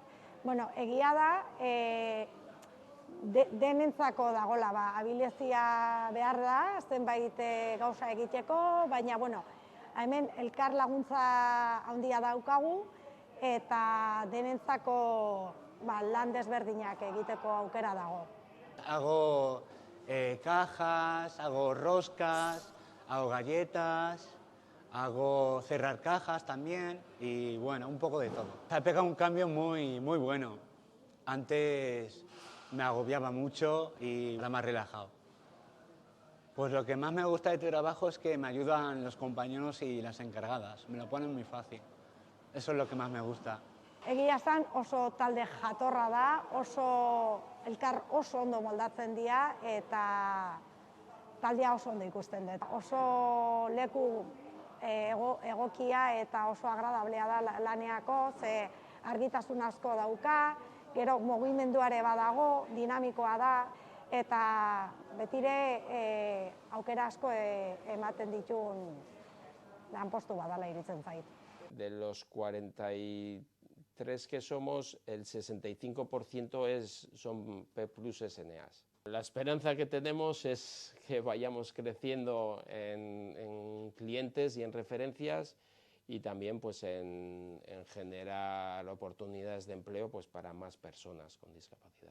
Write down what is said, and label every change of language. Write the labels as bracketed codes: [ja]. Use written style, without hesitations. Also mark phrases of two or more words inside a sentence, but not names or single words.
[eu] Egia da, denentzako dagoela, abilezia behar da, zenbait gauza egiteko, baina, hemen elkar laguntza handia daukagu eta denentzako lan desberdinak egiteko aukera dago. [es] Hago cajas, hago roscas, hago galletas, hago cerrar cajas también y bueno, un poco de todo. Ha pegado un cambio muy bueno. Antes me agobiaba mucho y ahora más relajado. Pues lo que más me gusta de tu trabajo es que me ayudan los compañeros y las encargadas, me lo ponen muy fácil. Eso es lo que más me gusta. [eu] Egia esan oso talde jatorra da, elkar oso ondo moldatzen dira eta taldea oso ondo ikusten dut. Oso leku egokia eta oso agradablea da laneako, ze argitasun asko dauka, gero mugimenduare badago, dinamikoa da, eta betire aukera asko ematen ditun lanpostu badala iruditzen zait. [es] De los 43 que somos, el 65% son P+ SNAs. La esperanza que tenemos es que vayamos creciendo en clientes y en referencias y también pues, en generar oportunidades de empleo pues, para más personas con discapacidad.